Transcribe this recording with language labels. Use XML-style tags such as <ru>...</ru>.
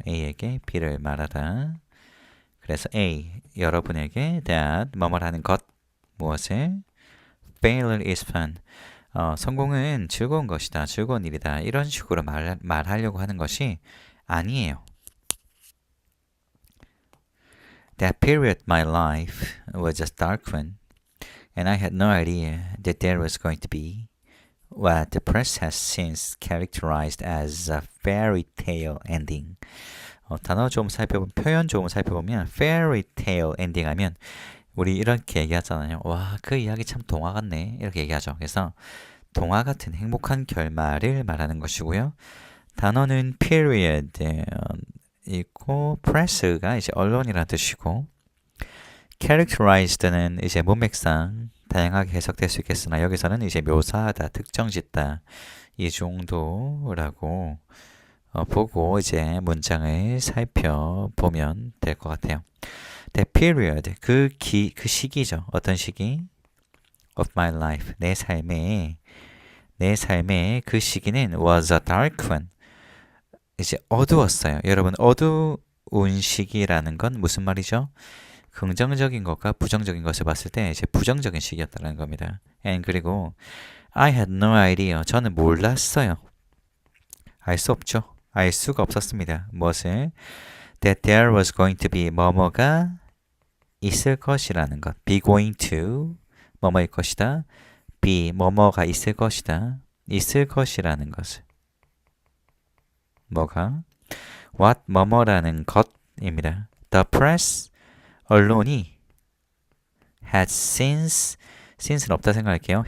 <ko>A에게 B를 말하다. 그래서 A 여러분에게 that 뭐뭐라는 것 무엇을</ko> <en>failure is fun</en> <ko>성공은 즐거운 것이다. 즐거운 일이다. 이런 식으로 말하려고 하는 것이 아니에요.</ko> <en>That period of my life was a dark one, and I had no idea that there was going to be what the press has since characterized as a fairy tale ending.</en> <ko>단어 좀 살펴보면, 표현 좀 살펴보면 fairy tale ending 하면 우리 이렇게 얘기하잖아요. 와, 그 이야기 참 동화 같네. 이렇게 얘기하죠. 그래서 동화 같은 행복한 결말을 말하는 것이고요. 단어는 period 있고 press가 이제 언론이라는 뜻이고 characterized는 이제 문맥상 다양하게 해석될 수 있겠으나 여기서는 이제 묘사하다, 특정짓다 이 정도라고 보고 이제 문장을 살펴보면 될 것 같아요. The period, 그 시기죠. 어떤 시기?</ko> <en>Of my life,</en> <ko>내 삶의 그 시기는</ko> <en>was a dark one.</en> <ko>이제 어두웠어요. 여러분, 어두운 시기라는 건 무슨 말이죠? 긍정적인 것과 부정적인 것을 봤을 때 이제 부정적인 시기였다는 겁니다.</ko> <en>And</en> <ko>그리고</ko> <en>I had no idea.</en> <ko>저는 몰랐어요. 알 수 없죠. 알 수가 없었습니다. 무엇을?</ko> <en>That there was going to be</en> <ko>뭐뭐가 있을 것이라는 것. Be going to 뭐뭐일 것이다. be 뭐뭐가 있을 것이다. 있을 것이라는 것을. 뭐가? what 뭐뭐라는 것입니다. The press 언론이 has since는 없다 생각할게요.</ko>